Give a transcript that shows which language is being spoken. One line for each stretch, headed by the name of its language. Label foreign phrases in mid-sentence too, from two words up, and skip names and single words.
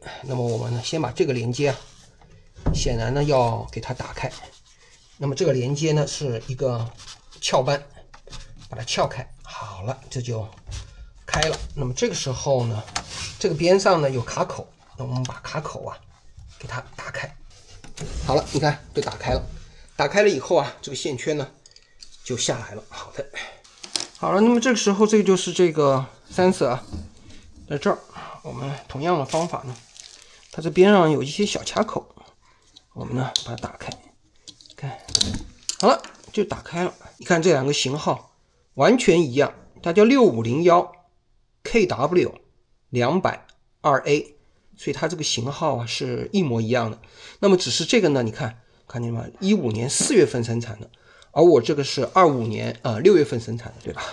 Chinese: 那麼我們呢，先把這個連接啊。顯然呢要給它打開，那麼這個連接呢是一個撬扳，把它撬開，好了，這就開了。那麼這個時候呢，這個邊上呢有卡口，那我們把卡口啊給它打開，好了，你看就打開了。打開了以後啊，這個線圈呢就下來了。好的，好了，那麼這個時候這個就是這個 sensor 啊，在這兒，我們同樣的方法呢，它這邊上有一些小卡口。我們呢把它打開，看好了就打開了。你看這2個型號完全一樣，它叫6501 KW 200-2A，所以它這個型號啊是一模一樣的。那麼只是這個呢，你看見嗎？15年4月份生產的， 而我这個是25年6月份生產的，對吧？